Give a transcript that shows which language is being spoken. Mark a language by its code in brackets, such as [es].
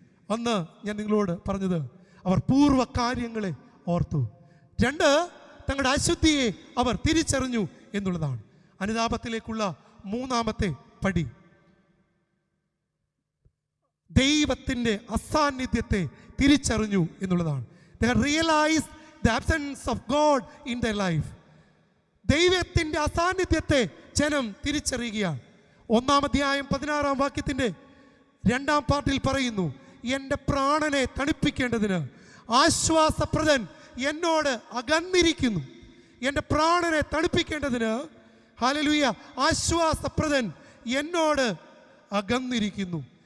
[ml] അന്ന് ഞാൻ നിങ്ങളോട് പറഞ്ഞത്, അവർ പൂർവ്വ കാര്യങ്ങളെ ഓർത്തു. 2, തങ്ങളുടെ അശുദ്ധിയെ അവർ തിരിച്ചറിഞ്ഞു എന്നുള്ളതാണ്. അനുതാപത്തിലേക്കുള്ള 3-ാമത്തെ പടി ദൈവത്തിൻ്റെ അസാന്നിധ്യത്തെ തിരിച്ചറിഞ്ഞു എന്നുള്ളതാണ്. [en] They realized the absence of God in their life. [ml] ദൈവത്തിൻ്റെ അസാന്നിധ്യത്തെ ജനം തിരിച്ചറിയുകയാണ്. 1-ാം അധ്യായം 16-ാം വാക്യത്തിൻ്റെ 2-ാം പാർട്ടിൽ പറയുന്നു: എൻ്റെ പ്രാണനെ തണുപ്പിക്കേണ്ടതിന് ആശ്വാസപ്രദൻ എന്നോട് അകന്നിരിക്കുന്നു. എൻ്റെ പ്രാണനെ തണുപ്പിക്കേണ്ടതിന്, ഹല്ലേലൂയ, ആശ്വാസപ്രദൻ എന്നോട് അകന്നിരിക്കുന്നു.